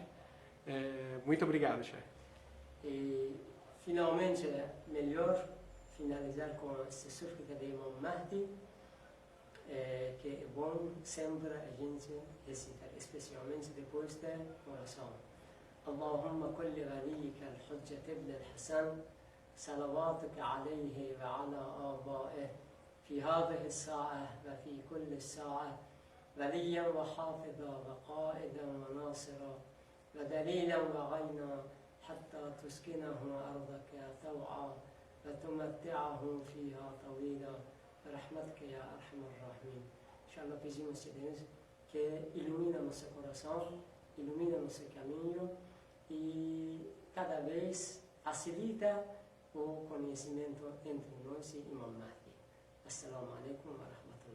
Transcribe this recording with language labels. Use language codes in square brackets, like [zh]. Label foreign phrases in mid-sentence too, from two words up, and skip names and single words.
[pt] Muito obrigado, Sheikh. E finalmente é melhor finalizar com essa súplica de Imam Mahdi, que é bom sempre a gente recitar, especialmente depois da oração. [ar] اللهم كلي غاليك الحجة ابن الحسن، صلواتك عليه وعلى آبائه, في هذه الساعة وفي كل الساعة وليا وحافظا وقائدا وناصرا ودليلا وغينا حتى تسكنه أرضك طوعا وتمتعه فيها طويلا برحمتك يا أرحم الراحمين. إن شاء الله [pt] pedimos a Deus que ilumina nosso coração, ilumina nosso caminho e cada vez facilita o conhecimento entre nós e Imam Mahdi. [ar] السلام عليكم ورحمة الله.